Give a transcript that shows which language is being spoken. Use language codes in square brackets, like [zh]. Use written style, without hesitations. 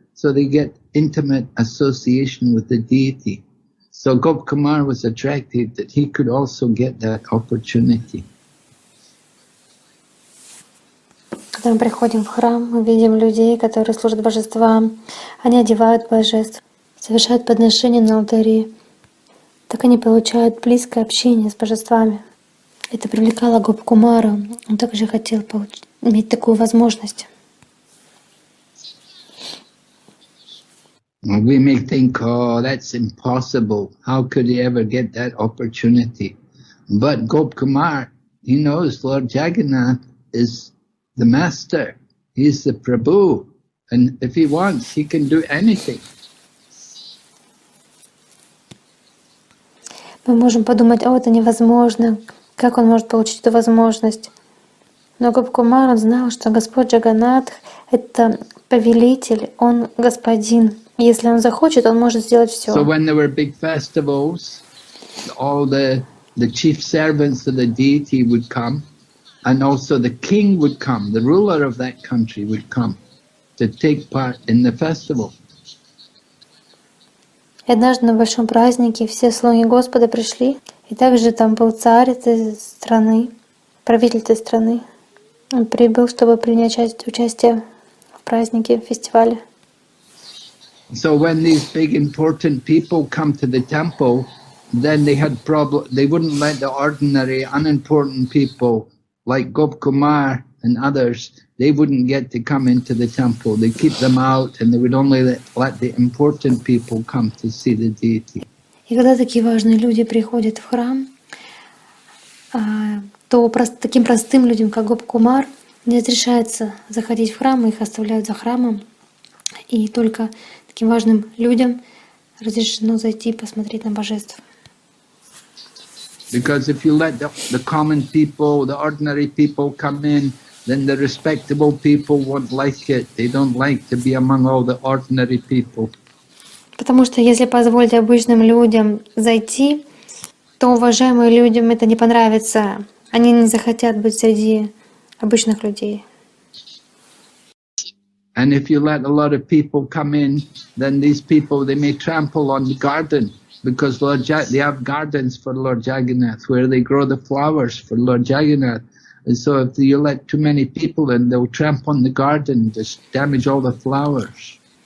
[en] So they get intimate association with the deity. So Gopkumar was attracted that he could also get that opportunity. [ru] Когда мы приходим в храм, мы видим людей, которые служат божествам, они одевают божеств, совершают подношения на алтаре. Так они получают близкое общение с божествами. Это привлекало Гопкумара. Он также хотел иметь такую возможность. [en] We may think, oh, that's impossible. How could he ever get that opportunity? But Gopkumar, he knows Lord Jagannath is the master. He's the Prabhu. And if he wants, he can do anything. [ru] Мы можем подумать, это невозможно. Как он может получить эту возможность? Но Гопкумар, он знал, что Господь Джаганнатх — это повелитель, он господин. Если он захочет, он может сделать все. [en] So when there were big festivals, all the chief servants of the deity would come, and also the king would come, the ruler of that country would come to take part in the festival. [ru] И однажды на большом празднике все слуги Господа пришли, и также там был царь этой страны, правитель этой страны. Он прибыл, чтобы принять участие в празднике, в фестивале. [en] So when these big important people come to the temple, then they had they wouldn't let the ordinary unimportant people like Gopkumar and others, they wouldn't get to come into the temple. They keep them out, and they would only let the important people come to see the deity. [ru] И когда такие важные люди приходят в храм, то таким простым людям, как Гопкумар, не разрешается заходить в храм, их оставляют за храмом, и только таким важным людям разрешено зайти и посмотреть на божеств. [en] Because if you let the common people, the ordinary people come in, then the respectable people won't like it. They don't like to be among all the ordinary people. [ru] Потому что если позволить обычным людям зайти, то уважаемым людям это не понравится. Они не захотят быть среди обычных людей. [en] And if you let a lot of people come in, then these people, they may trample on the garden, because they have gardens for Lord Jagannath where they grow the flowers for Lord Jagannath. And so if you let too many people in, they'll trample on the garden, just damage all the flowers.